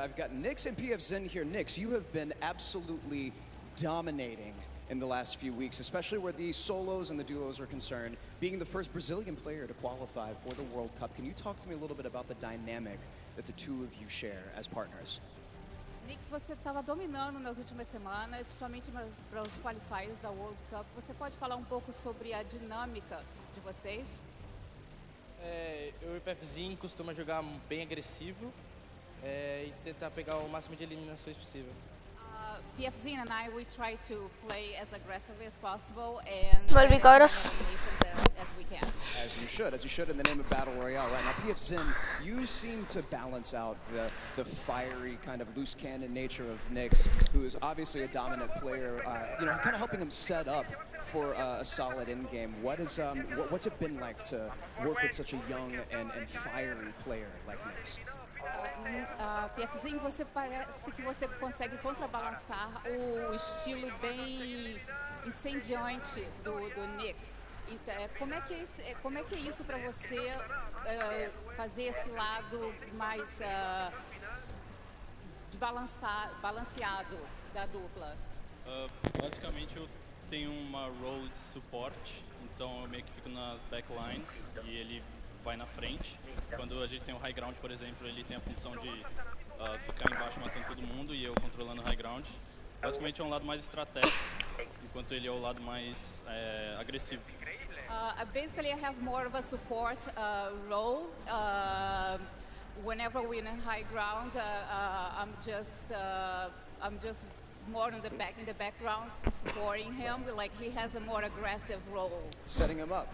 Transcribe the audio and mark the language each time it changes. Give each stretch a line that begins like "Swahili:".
English: I've got Nix and PF Zin here. Nix, you have been absolutely dominating in the last few weeks, especially where the solos and the duos are concerned, being the first Brazilian player to qualify for the World Cup. Can you talk to me a little bit about the dynamic that the two of you share as partners?
Portuguese: Nix, você estava dominando nas últimas semanas, principalmente para os qualifiers da World Cup. Você pode falar um pouco sobre a dinâmica de vocês? Eu e o PFzinho costuma jogar bem agressivo e tentar pegar o máximo de eliminações possível.
English: PFZ and I, we try to play as aggressively as possible and get as many eliminations as we can. As you should in the name of Battle Royale. Right now, PF Zin, you seem to balance out the fiery kind of loose cannon nature of Nix, who is obviously a dominant player, kind of helping him set up for a solid end game. What's it been like to work with such a young and fiery player like Nix?
Portuguese: PFzinho, você parece que você consegue contrabalançar o estilo bem incendiante do Nix. Então, como é que é isso para você fazer esse lado mais balanceado da dupla? Basicamente eu tenho uma role de suporte, então eu meio que fico nas backlines e ele vai na frente. Quando a gente tem o high ground, por exemplo, ele tem a função de ficar embaixo matando todo mundo e eu controlando o high ground. Basicamente é um lado mais estratégico enquanto ele é o lado mais agressivo.
English: Basically, I have more of a support role. Whenever we're in high ground, I'm just more in the background, supporting him. Like he has a more aggressive role. Setting him up.